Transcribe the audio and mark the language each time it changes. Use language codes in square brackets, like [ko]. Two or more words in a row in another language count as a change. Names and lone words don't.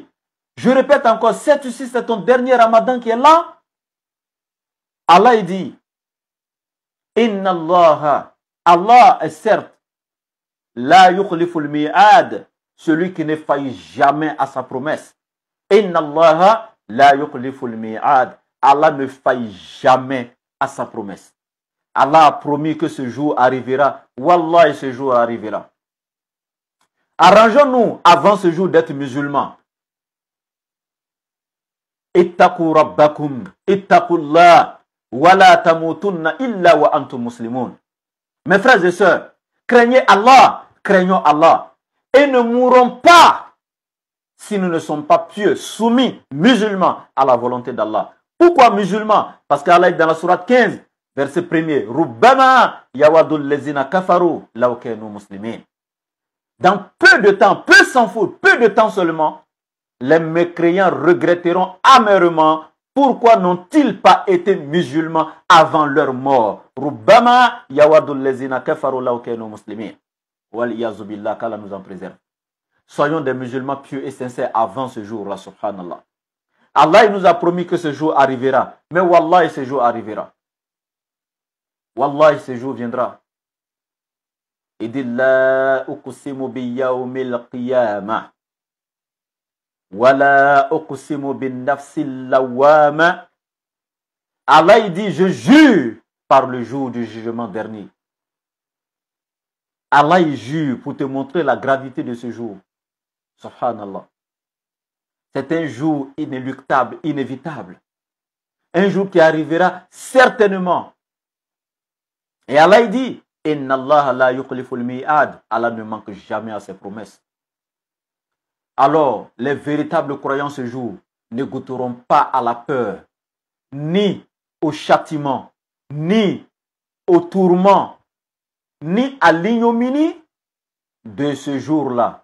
[fr] Je répète encore, sais-tu si c'est ton dernier Ramadan qui est là? Allah il dit, [ar] إن الله, [fr] Allah est certes, [ar] لا يخلف الميعاد, [fr] celui qui ne faillit jamais à sa promesse. [ar] إن الله لا يخلف الميعاد. [fr] Allah ne faille jamais à sa promesse. Allah a promis que ce jour arrivera. Wallah, ce jour arrivera. Arrangeons-nous avant ce jour d'être musulmans. [ar] اتقوا ربكم، اتقوا الله، ولا تموتن إلا وأنتم مسلمون. [fr] Mes frères et sœurs, craignez Allah, craignons Allah, et ne mourrons pas si nous ne sommes pas pieux, soumis, musulmans à la volonté d'Allah. Pourquoi musulmans? Parce qu'Allah est dans la sourate 15, verset 1er, [ar] ربما يود الذين كفروا لو كانوا مسلمين. [fr] Dans peu de temps, peu s'en faut, peu de temps seulement, les mécréants regretteront amèrement pourquoi n'ont-ils pas été musulmans avant leur mort. [ar] ربما يود الذين كفروا لو كانوا مسلمين. والعياذ بالله, [fr] qu'Allah nous en préserve. Soyons des musulmans pieux et sincères avant ce jour-là, subhanallah. Allah il nous a promis que ce jour arrivera. Mais wallah, ce jour arrivera. Wallah, ce jour viendra. Il dit [ar] لا أقسم بيوم القيامة. ولا أقسم بالنفس اللوامة. [fr] Allah il dit je jure par le jour du jugement dernier. Allah il jure pour te montrer la gravité de ce jour. Subhanallah. C'est un jour inéluctable, inévitable. Un jour qui arrivera certainement. Et Allah il dit, [ar] إن الله لا يخلف الميعاد. [fr] Allah ne manque jamais à ses promesses. Alors, les véritables croyants ce jour ne goûteront pas à la peur, ni au châtiment, ni au tourment, ni à l'ignominie de ce jour-là.